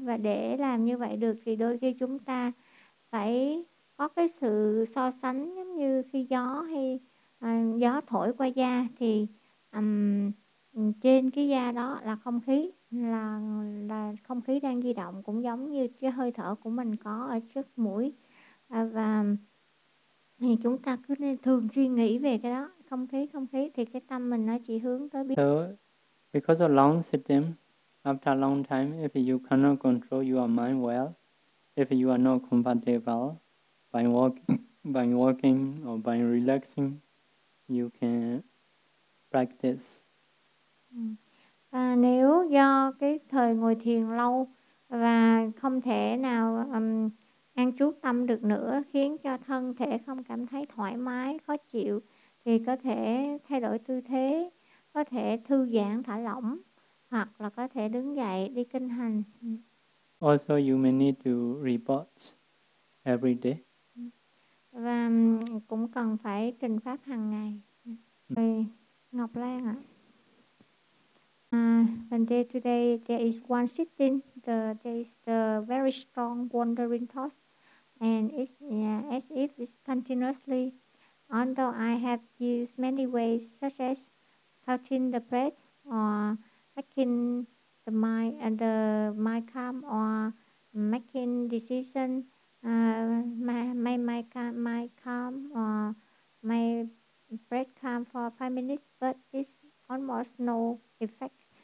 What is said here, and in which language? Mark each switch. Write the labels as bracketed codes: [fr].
[vi] Và để làm như vậy được thì đôi khi chúng ta phải có cái sự so sánh, giống như khi gió hay gió thổi qua da thì trên cái da đó là không khí, là không khí đang di động, cũng giống như cái hơi thở của mình có ở trước mũi. Và thì chúng ta cứ nên thường suy nghĩ về cái đó, không khí thì cái tâm mình nó chỉ hướng tới biết. [en] So, because of long sitting, after a long time, if you cannot control your mind well, if you are not comfortable by walking or by relaxing, you can practice. [vi] À, nếu do cái thời ngồi thiền lâu và không thể nào an trú tâm được nữa, khiến cho thân thể không cảm thấy thoải mái, khó chịu, thì có thể thay đổi tư thế, có thể thư giãn, thả lỏng, hoặc là có thể đứng dậy đi kinh hành. [en] Also, you may need to report every day. [vi] Và cũng cần phải trình pháp hàng ngày. Ngọc Lan ạ. [en] And there today, there is one sitting, there is the very strong wandering thoughts, and it's as if it's continuously. Although I have used many ways, such as halting the breath, or making the mind calm, or making decision, my calm, or my breath calm for 5 minutes, but it's almost no effect.